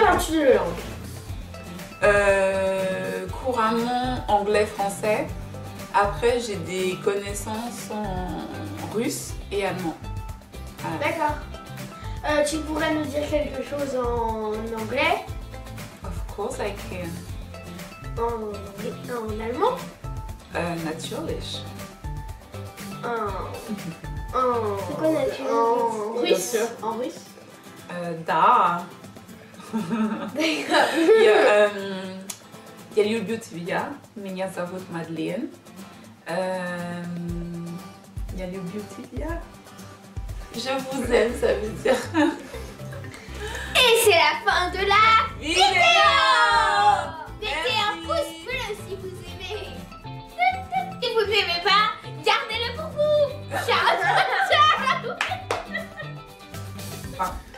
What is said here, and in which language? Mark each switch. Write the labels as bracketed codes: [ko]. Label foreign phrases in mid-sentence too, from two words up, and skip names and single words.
[fr] parles-tu de langue? Couramment anglais, français. Après, j'ai des connaissances en russe et allemand. Voilà. D'accord. Tu pourrais nous dire quelque chose en anglais? [en] Of course I can. [fr] En allemand? Natürlich. C'est quoi naturel? En Bien russe? sûr. En russe? Da. D'accord. [ru] Я люблю тебя. Меня зовут Мадлен. Я люблю тебя. [fr] Je vous aime, ça veut dire. Et c'est la fin de la Vidéo. Mettez un pouce bleu si vous aimez. Si vous n'aimez pas, gardez-le pour vous. Ciao, ciao, ciao.